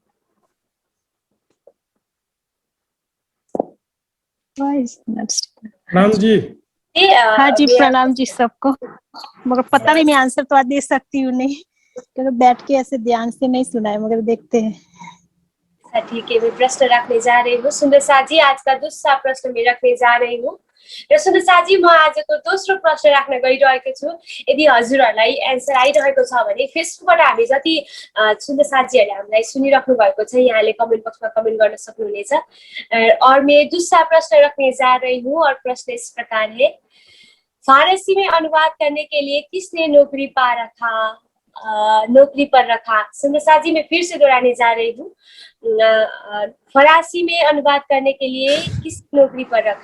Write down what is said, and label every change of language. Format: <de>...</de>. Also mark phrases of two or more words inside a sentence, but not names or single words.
<hi>राम जी। हाँ जी, प्रणाम जी सबको। मगर पता नहीं मैं आंसर तो आज दे सकती हूँ नहीं, क्योंकि बैठ के ऐसे ध्यान से नहीं सुना है, मगर देखते हैं। ठीक है, मैं प्रश्न रखने जा रही हूँ। सुंदरसा जी, आज का दूसरा प्रश्न मैं रखने जा रही हूँ।</hi> <ne>र सुंदरसा जी, म आजको दोस्रो प्रश्न राख्न गइरहेको छु। यदि हजुरहरूलाई एन्सर आइरहेको छ भने फेसबुकबाट हामी जति सुंदरसा जीहरूले हामीलाई सुनिराख्नु भएको छ, यहाँले</ne> <en>comment boxma</en> <ne>कमेन्ट गर्न सक्नुहुनेछ।</ne> <hi>और मैं दूसरा प्रश्न रखने जा रही हूँ और प्रश्न इस प्रकार है, फारसी में अनुवाद करने के लिए किसने नौकरी पर रखा? सुंदरसा जी, मैं फिर से दोहराने जा रही हूँ। फरासी में अनुवाद करने के लिए किस नौकरी पर रखा?</hi>